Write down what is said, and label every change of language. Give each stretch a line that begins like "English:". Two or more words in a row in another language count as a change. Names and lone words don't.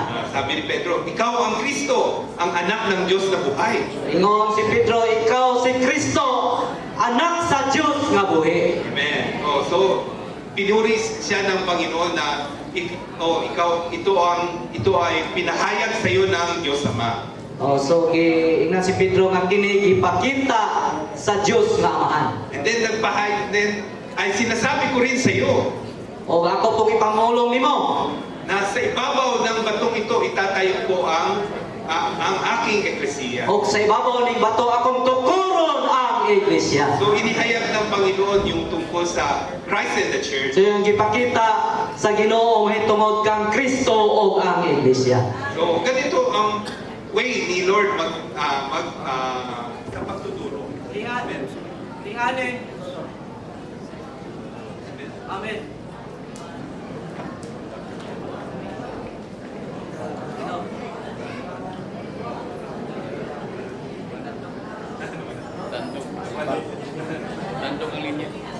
Filipino: Sabi ni Pedro, ikaw ang Kristo, ang anak ng Diyos na buhay.
Cebuano: Ingon si Pedro, ikaw si Kristo, anak sa Diyos nga buhi. Amen.
Filipino: So pinuri siya ng Panginoon na ito ay pinahayag sa iyo ng Diyos Ama.
Cebuano: So ingnan si Pedro nga kini ipakita sa Diyos nga Amahan.
Filipino: And then ay sinasabi ko rin sa iyo
Cebuano: O ako pong ipamulong nimo.
Filipino: Nasa ibabaw ng batong ito itatayo ko ang aking eklesiya.
Cebuano: O sa ibabaw ning bato akong tukuron ang iglesia.
Filipino: So inihayag ng Panginoon yung tungkol sa
English: Christ and the Church.
Cebuano: So yung gipakita sa Ginoo mahitungod kang Kristo o ang iglesia.
Filipino: So ganito ang way ni Lord sa pagtuturo. Amen. Amen. Amen. Tandong ang linya.